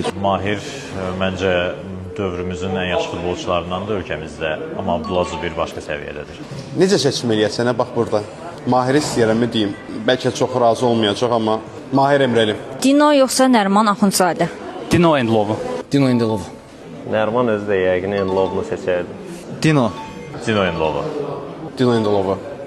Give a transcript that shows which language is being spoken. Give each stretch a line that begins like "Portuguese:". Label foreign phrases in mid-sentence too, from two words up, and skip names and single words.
Azerbaijani: Mahir məncə dövrümüzün ən yaxşı futbolçularındandır ölkəmizdə, amma Abdullah Zubir başqa səviyyədədir. Necə seçim eləyəsənə bax burada. Mahiri istəyirəmmi deyim. Bəlkə çox razı olmayacaq, amma Mahir Emreli. Dino yoxsa Nərman Axundzadə? Dino Endlovu. Dino Endelov. Nərman özü də yəqin Enlovunu seçərdi. Dino. Dino Enlovu. Dino Endelova.